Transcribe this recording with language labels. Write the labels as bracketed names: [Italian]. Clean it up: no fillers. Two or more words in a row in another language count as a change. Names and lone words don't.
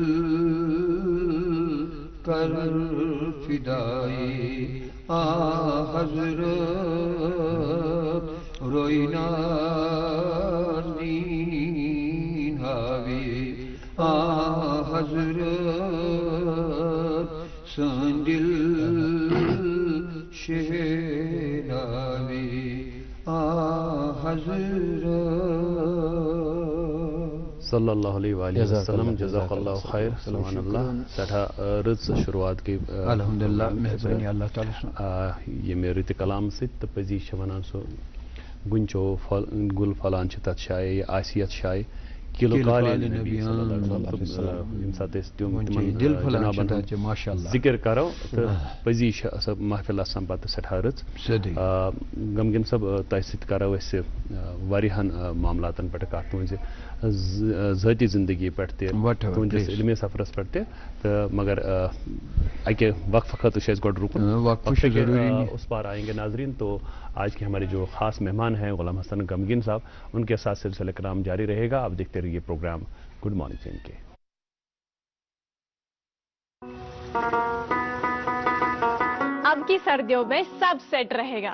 [Kashmiri] کر فدائے حضرت روئی نازنین حاوی حضرت سن دل شہناوی حضرت [Arabic] صلی اللہ علیہ وآلہ وسلم جزاک اللہ خیر سبحان اللہ [Kashmiri] سٹھا رٕژ شروعات گئی [Arabic] الحمدللہ مہربانی اللہ تعالیٰ [Kashmiri] ییٚمہِ رٕتہِ کلام سۭتۍ تہٕ پٔزی چھِ وَنان سُہ گُنچو گُل پھۄلان چھِ تَتھ شایہِ یہِ آسہِ یَتھ شایہِ کِلو کالہِ نبی [Arabic] صلی اللہ علیہ وسلم [Kashmiri] ییٚمہِ ساتہٕ أسۍ تِمن جنابن ہُنٛد ذِکر کرو تہٕ پٔزی چھِ سۄ محفِل آسان پتہٕ سٮ۪ٹھاہ رٕژ غمگیٖن صٲب تۄہہِ سۭتۍ کرو أسۍ واریاہن معاملاتن پٮ۪ٹھ کتھ تُہنزِ ذٲتی زندگی پٮ۪ٹھ تہِ تُہنٛدِس علمی سفرس پٮ۪ٹھ تہِ تہٕ مگر اکہِ وقفہٕ خٲطرٕ چھُ اَسہِ گۄڈٕ رُکُن [Urdu] اس پار آئیں گے ناظرین تو آج کے ہمارے جو خاص مہمان ہیں غلام حسن غمگین صاحب ان کے ساتھ سلسلہ کرام جاری رہے گا آپ دیکھتے رہیے پروگرام گڈ مارننگ جے اینڈ کے اب کی سردیوں میں سب سیٹ رہے گا